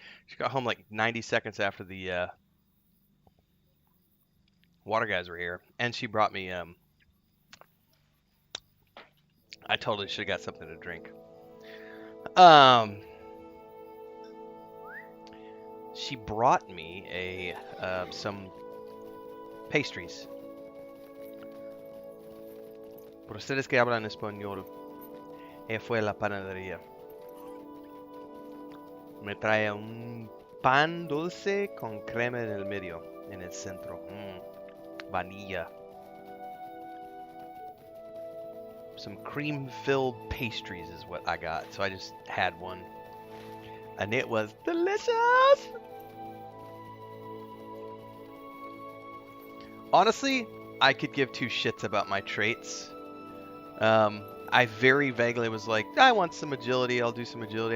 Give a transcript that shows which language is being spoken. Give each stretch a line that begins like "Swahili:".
English: She got home like 90 seconds after the water guys were here, and she brought me I totally should have got something to drink. She brought me some pastries.
Spanish: Por ustedes que hablan español, ella fue a la panadería. Me trae un pan dulce con crema en el medio, en el centro.
English: Vanilla. Some cream-filled pastries is what I got, so I just had one. And it was delicious! Honestly, I could give two shits about my traits. I very vaguely was like, I want some agility, I'll do some agility.